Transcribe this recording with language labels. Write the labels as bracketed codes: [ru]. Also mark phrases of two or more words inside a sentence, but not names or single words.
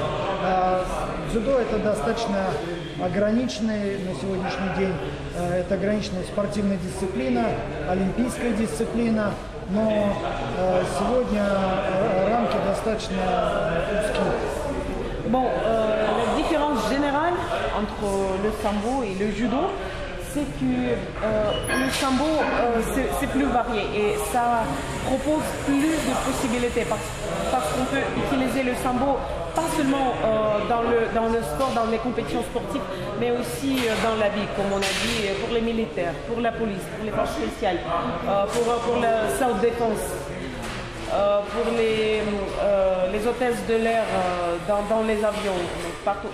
[ru] Дзюдо это достаточно ограниченная на сегодняшний день, это ограниченная спортивная дисциплина, олимпийская дисциплина, но сегодня рамки достаточно узкие. [fr] Bon, la différence générale entre le sambo et le judo, c'est que le sambo c'est plus varié et ça propose plus de possibilités parce qu'on peut utiliser le sambo pas seulement dans le sport, dans les compétitions sportives, mais aussi dans la vie, comme on a dit, pour les militaires, pour la police, pour les forces spéciales, pour la self-défense, pour les hôtesses de l'air dans les avions, partout.